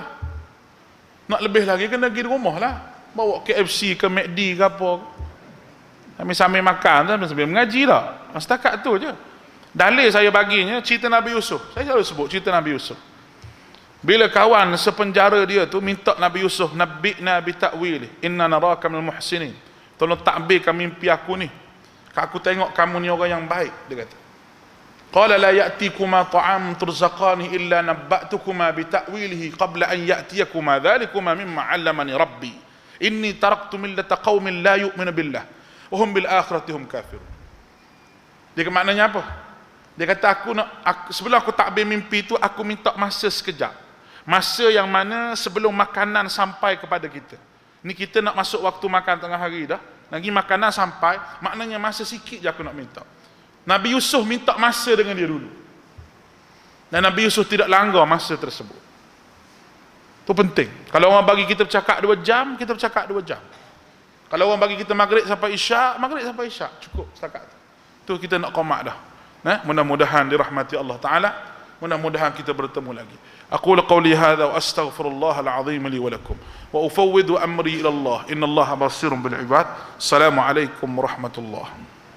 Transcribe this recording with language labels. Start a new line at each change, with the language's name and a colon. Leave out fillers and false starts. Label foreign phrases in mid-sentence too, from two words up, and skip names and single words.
Malay: Nak lebih lagi kena pergi rumah lah, bawa KFC ke McD ke apa, sambil makan sambil mengaji lah. Setakat tu je. Dalil saya baginya cerita Nabi Yusuf. Saya selalu sebut cerita Nabi Yusuf. Bila kawan sepenjara dia tu minta Nabi Yusuf,
Arabic: نبئنا بتأويل إنا نراك من المحسنين,
Malay: tolong takbirkan mimpi aku ni, aku tengok kamu ni orang yang baik. Dia kata,
Arabic: قال لا يأتيكما طعام ترزقانه إلا نبأتكما بتأويله قبل أن يأتيكما ذلكما مما علمني ربي إني تركت ملة قوم لا يؤمنون بالله وهم بالآخرة هم كافرون.
Malay: Dia maknanya apa? Dia kata sebelum aku takbir mimpi itu, aku minta masa sekejap, masa yang mana sebelum makanan sampai kepada kita. Ni kita nak masuk waktu makan tengah hari dah, lagi makanan sampai, maknanya masa sikit je aku nak minta. Nabi Yusuf minta masa dengan dia dulu, dan Nabi Yusuf tidak langgar masa tersebut. Itu penting. Kalau orang bagi kita bercakap 2 jam, kita bercakap 2 jam. Kalau orang bagi kita maghrib sampai isyak, cukup setakat tu. Tu kita nak qomak dah. Mudah-mudahan dirahmati Allah Ta'ala, mudah-mudahan kita bertemu lagi.
Arabic: أقول قولي هذا وأستغفر الله العظيم لي ولكم وأفوض أمري إلى الله إن الله بصير بالعباد. السلام عليكم ورحمة الله